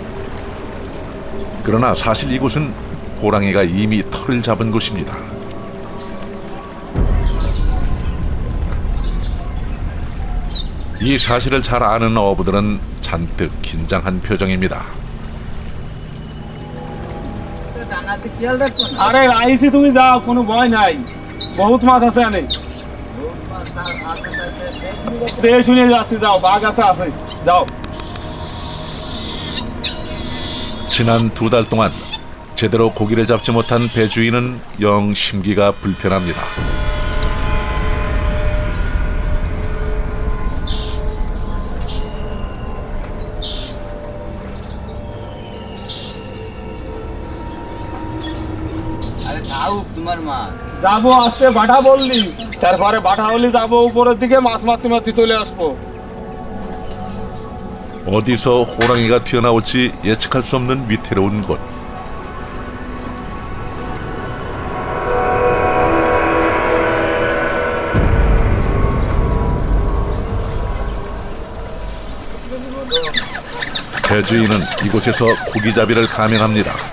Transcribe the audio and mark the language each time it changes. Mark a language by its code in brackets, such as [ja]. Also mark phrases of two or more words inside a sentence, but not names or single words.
[ko] 그러나 사실 이곳은 호랑이가 이미 털을 잡은 곳입니다. 이 사실을 잘 아는 어부들은 잔뜩 긴장한 표정입니다. [bn] আরে আইসি তুমি যাও কোনো ভয় নাই বহুত মাছ আছে এনে দেখে শুনে যাচ্ছি যাও বাঘ আছে যাও [ko] 지난 2달 동안 제대로 고기를 잡지 못한 배주인은 영 심기가 불편합니다. [bn] আরে খাও তোমার মাছ যাবো আজকে বাটা বললি তারপরে বাটা হলি যাবো উপরের দিকে মাছ মারতে মারতে চলে আসবো [ko] 어디서 호랑이가 튀어나올지 예측할 수 없는 위태로운 곳. 배주인은 이곳에서 고기잡이를 감행합니다.